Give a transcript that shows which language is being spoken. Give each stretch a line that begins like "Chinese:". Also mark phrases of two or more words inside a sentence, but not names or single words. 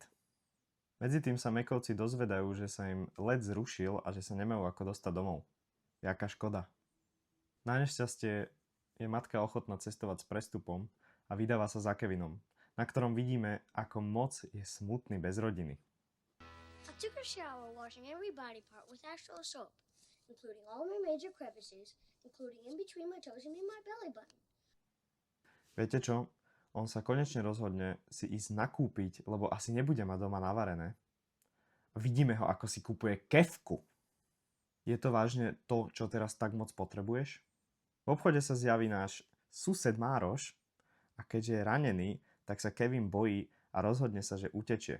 Slovak: Medzi tým sa Mekovci dozvedajú, že sa im let zrušil a že sa nemajú ako dostať domov. Jaká škoda. Na nešťastie je matka ochotná cestovať s prestupom a vydáva sa za Kevinom, na ktorom vidíme, ako moc je smutný bez rodiny.
English: I took a shower washing every body part with Astral soap, including all my major crevices, including in between my toes and in my belly button.
Slovak: Viete čo? On sa konečne rozhodne si ísť nakúpiť, lebo asi nebude mať doma navarené. Vidíme ho, ako si kupuje kefku. Je to vážne to, čo teraz tak moc potrebuješ? V obchode sa zjaví náš sused Mároš a keďže je ranený, tak sa Kevin bojí a rozhodne sa, že utečie.